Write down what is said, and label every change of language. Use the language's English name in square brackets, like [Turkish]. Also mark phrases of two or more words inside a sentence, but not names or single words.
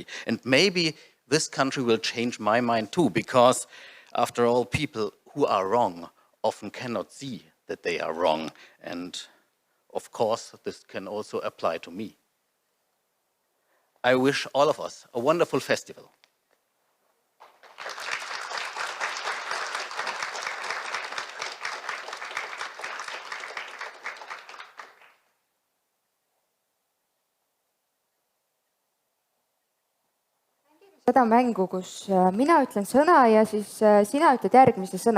[English] And maybe this country will change my mind too, because after all, people who are wrong often cannot see that they are wrong. And of course, this can also apply to me. I wish all of us a wonderful festival. [Estonian] Seda mängu, kus mina ütlen sõna ja siis sina ütled järgmise sõna.